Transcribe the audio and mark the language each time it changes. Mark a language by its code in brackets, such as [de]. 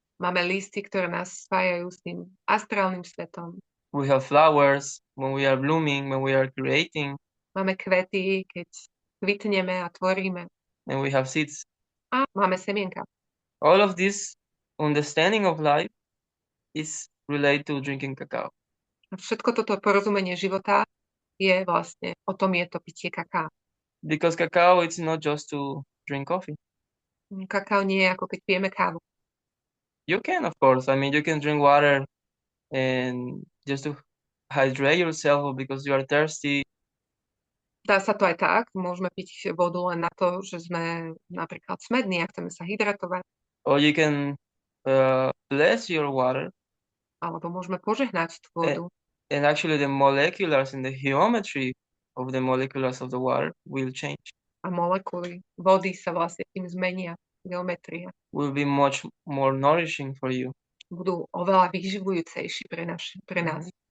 [sk] máme listy, ktoré nás spájajú s tým astrálnym svetom. [en] We have flowers when we are blooming, when we are creating, [sk] Máme kvety, keď kvitneme a tvoríme. [en] and we have seeds. [sk] A máme semienka. [en] All of this understanding of life is related to drinking cacao. [sk] A všetko toto porozumenie života je vlastne, o tom je to pitie kaká. [en] Because cacao, it's not just to drink coffee. [sk] Kakao nie je ako keď pijeme kávu. [en] You can, of course. I mean, you can drink water and just to hydrate yourself or because you are thirsty. [sk] Dá sa to aj tak, môžeme piť vodu len na to, že sme napríklad smední a chceme sa hydratovať. [en] Or you can bless your water. [sk] Alebo môžeme požehnať tú vodu. [en] And actually the moleculars and the geometry of the moleculars of the water will change. [sk] A molekuly vody sa vlastne tým zmenia. Geometria. [en] Will be much more nourishing for you. [sk] Budú oveľa vyživujúcejší pre nás.